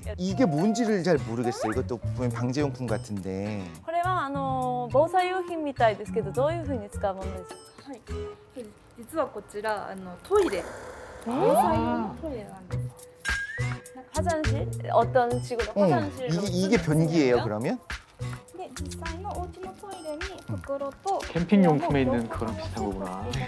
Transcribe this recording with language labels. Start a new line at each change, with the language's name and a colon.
Korean: 이게 뭔지를 잘 모르겠어요. 이것도 보면 방제용품 같은데.
Japanese: これは防災用品みたいですけど、どういうふうに使うものですか？はい、実はこちらトイレ、防災用のトイレなんです。
Korean: 화장실? 어떤 식으로 화장실로 이게 변기예요, 그러면?
Japanese: 네, 実際のお家のトイレに袋と
Korean: 캠핑용품에 있는 그런 비슷한 거구나.